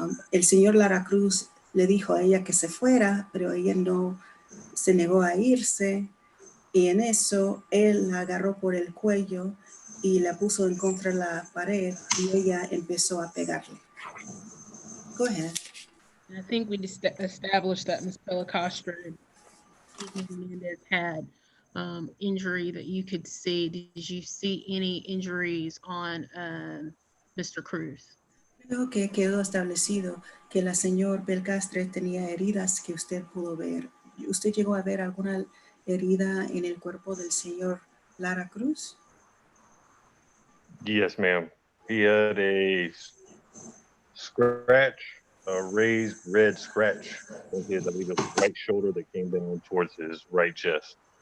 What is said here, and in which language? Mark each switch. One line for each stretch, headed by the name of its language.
Spanish: El señor Lara Cruz le dijo a ella que se fuera, pero ella no se negó a irse y en eso él la agarró por el cuello y la puso en contra de la pared y ella empezó a pegarle.
English: Go ahead. I think we established that Ms. Pellicastri Hernandez had injury that you could see. Did you see any injuries on Mr. Cruz?
Spanish: Creo que quedó establecido que la señora Belcastre tenía heridas que usted pudo ver. ¿Usted llegó a ver alguna herida en el cuerpo del señor Lara Cruz?
English: Yes, ma'am. He had a scratch, a raised red scratch on his, I believe it was right shoulder that came down towards his right chest.